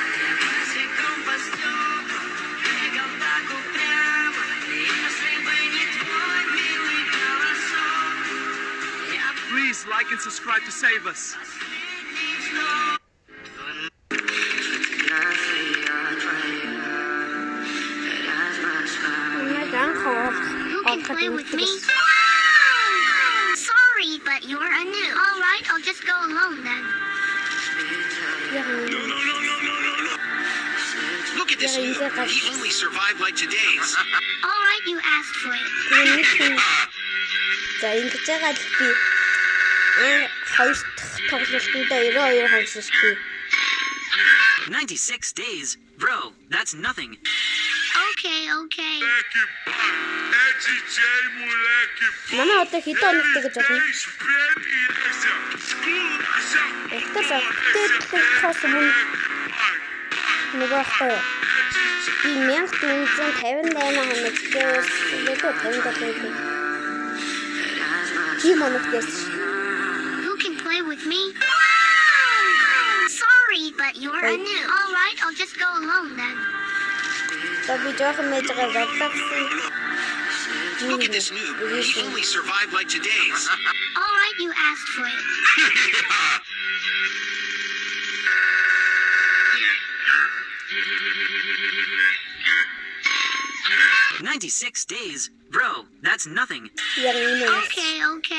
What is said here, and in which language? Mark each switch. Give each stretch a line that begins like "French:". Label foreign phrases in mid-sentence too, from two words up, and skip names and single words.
Russian: Я босиком по стеклам бегал так упрямо. Если бы не твой милый голосок,
English: Please like and subscribe to save us. Who can play with me? Sorry, but you're a noob. All right, I'll just go alone then. No. Look at this noob. He only survived like today's. All right, you asked for it.
Mongolian: За ингэж байгаа л би хоёр дахь тоглолтуудаа 92 хоногсолгүй.
English: 96 days? Bro, that's nothing. Okay.
Mongolian: Манай одоо хэдэн хоногтой гэж бодно? Тэгтээс мөн нөгөө хөө би 1458 хоногтойс нөгөө 57 тийм хоногтойс.
English: Who can play with me? Sorry, but you're a noob. All right, I'll just go alone then.
Mongolian: Би жоохон мэдэж байгаа.
English: Look at this noob. He only survived like today's. All right, you asked for it. 96 days? Bro, that's nothing.
Mongolian: Яг энэ.
English: Okay.